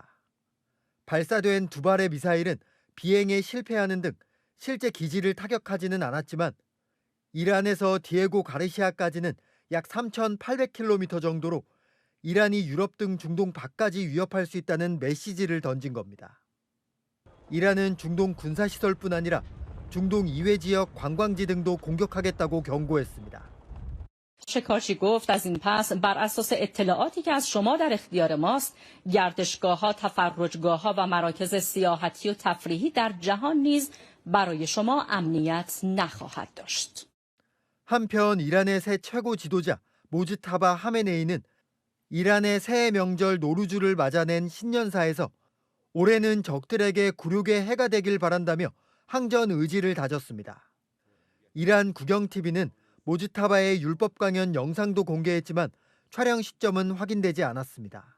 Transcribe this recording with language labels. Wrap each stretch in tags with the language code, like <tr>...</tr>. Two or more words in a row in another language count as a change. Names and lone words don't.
<ko>발사된 두 발의 미사일은 비행에 실패하는 등 실제 기지를 타격하지는 않았지만 이란에서 디에고 가르시아까지는 약 3,800km 정도로 이란이 유럽 등 중동 밖까지 위협할 수 있다는 메시지를 던진 겁니다. 이란은 중동 군사시설뿐 아니라 중동 이외 지역 관광지 등도 공격하겠다고 경고했습니다.</ko> <fa>شکارچی گفت از این پس بر اساس اطلاعاتی که از شما در اختیار ماست گردشگاه‌ها، تفرجگاه‌ها و مراکز سیاحتی و تفریحی در جهان نیز برای شما امنیت نخواهد داشت.</fa> <ko>한편 이란의 새 최고 지도자 모즈타바 하메네이는 이란의 새해 명절 노루주를 맞아낸 신년사에서 올해는 적들에게 굴욕의 해가 되길 바란다며 항전 의지를 다졌습니다. 이란 국영TV는 모즈타바의 율법 강연 영상도 공개했지만 촬영 시점은 확인되지 않았습니다.</ko>